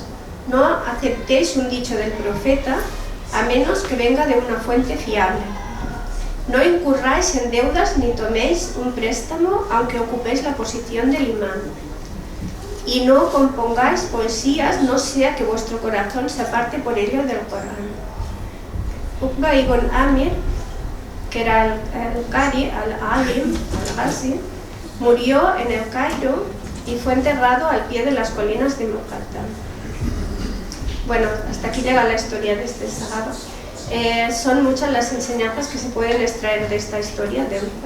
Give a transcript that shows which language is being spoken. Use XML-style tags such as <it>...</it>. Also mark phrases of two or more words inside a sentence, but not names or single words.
<es>No aceptéis un dicho del profeta a menos que venga de una fuente fiable. No incurráis en deudas ni toméis un préstamo aunque ocupéis la posición del imán. Y no compongáis poesías, no sea que vuestro corazón se aparte por ello del Corán. Uqba ibn Amir, que era el Qari, al-Alim, al-Ghazi, murió en el Cairo y fue enterrado al pie de las colinas de Muqattam. Bueno, hasta aquí llega la historia de este sahaba. Son muchas las enseñanzas que se pueden extraer de esta historia de Uqba.</es>